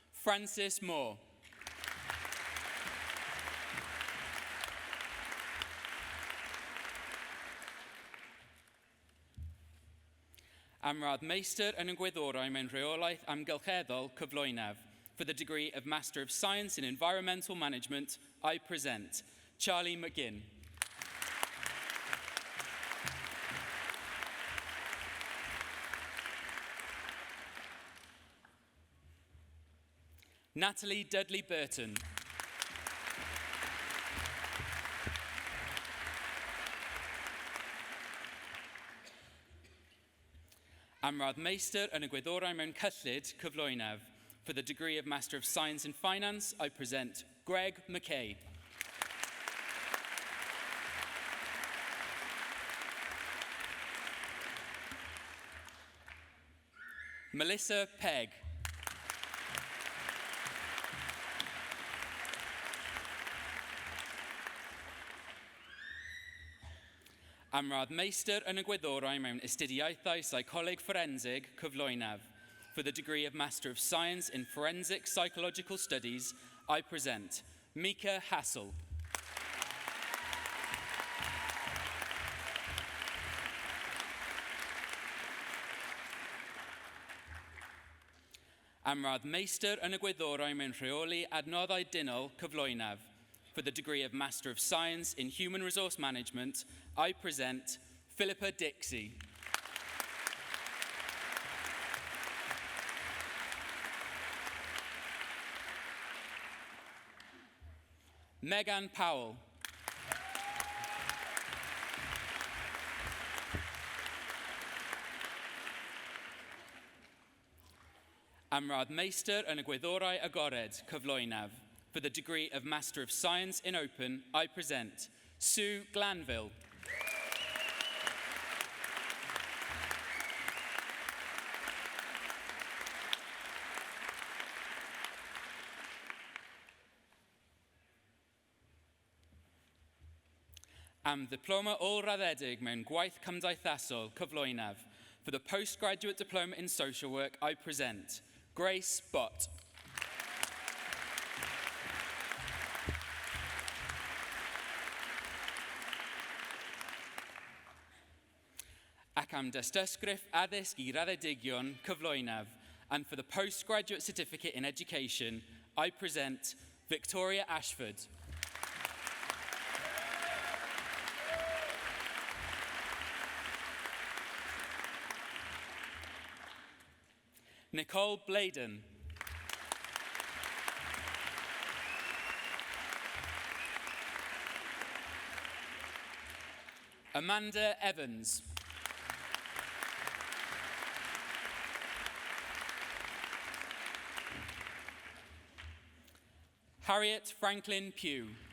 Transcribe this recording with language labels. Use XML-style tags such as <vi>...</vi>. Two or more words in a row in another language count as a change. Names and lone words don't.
<en>Francis Moore.</en> <cy>Amrad Meistr yn y Gwyddorau mewn Rheolaeth Amgylcheddol Cyflwynaf.</cy> <en>For the degree of Master of Science in Environmental Management, I present Charlie McGinn. Natalie Dudley Burton.</en> <cy>Amrad Meistr yn y Gwyddorau mewn Cyllid Cyflwynaf.</cy> <en>For the degree of Master of Science in Finance, I present Greg McKay. Melissa Pegg.</en> <cy>Amrad Meistr yn y Gwyddorau mewn Astudiaethau Psycholeg Forensig Cyflwynaf.</cy> <en>For the degree of Master of Science in Forensic Psychological Studies, I present Mika Hassel.</en> <cy>Amrad Meistr yn y Gwyddorau mewn Rheoli Adnoddau Dynol Cyflwynaf.</cy> <en>For the degree of Master of Science in Human Resource Management, I present Philippa Dixie. Megan Powell.</en> <cy>Amrad Meistr yn y Gwyddorau Agored Cyflwynaf.</cy> <en>For the degree of Master of Science in Open, I present Sue Glanville.</en> <cy>Am Diploma Ôl-raddedig mewn Gwaith Cymdeithasol Cyflwynaf.</cy> <en>For the Postgraduate Diploma in Social Work, I present Grace Bott.</en> <cy>Ac am dystysgrif addysg I raddedigion Cyflwynaf.</cy> <en>And for the Postgraduate Certificate in Education, I present Victoria Ashford. Nicole Bladen. Amanda Evans. Harriet Franklin Pugh.</en>